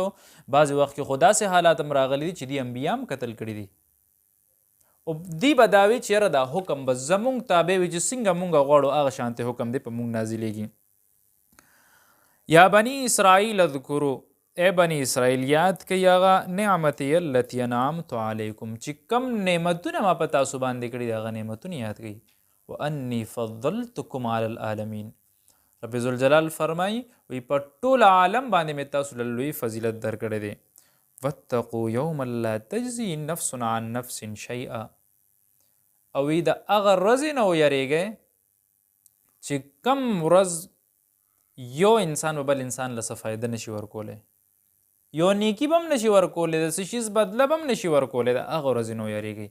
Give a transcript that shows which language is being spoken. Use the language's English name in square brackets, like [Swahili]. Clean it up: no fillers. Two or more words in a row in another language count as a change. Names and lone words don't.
[Pashto] بعضې وخت کې خو داسې حالات هم راغلي دي چې دې انبیا هم قتل کړي دي او دوی به دا وي چې یاره دا حکم به زمونږ تابع وي چې څنګه مونږ غواړو هغه شانتې حکم دی په مونږ نازلېږي. [Arabic] یا بني اسرائیل اذکرو [Pashto] ای بني اسرائیل یاد کوي هغه [Arabic] نعمتي التي انعمت علیکم [Pashto] چې کم نعمتونه ما په تاسو باندې کړي دي هغه نعمتونه یاد کوي. [Arabic] وانی فضلتکم علی العالمین [Pashto] رب ذوالجلال فرمایي وی په ټول عالم باندې مې تاسو له لوی فضیلت درکړی دی. [Arabic] واتقوا یوما لا تجزي نفس عن نفس شیئا [Pashto] او وی د هغه ورځې نه ویریږئ چې کم ورځ یو انسان به بل انسان له څه فایده نشي ورکولی یو نیکي به هم نشي ورکولی د څه شیز بدله به هم نشي ورکولی د هغه ورځې نه ویریږئ.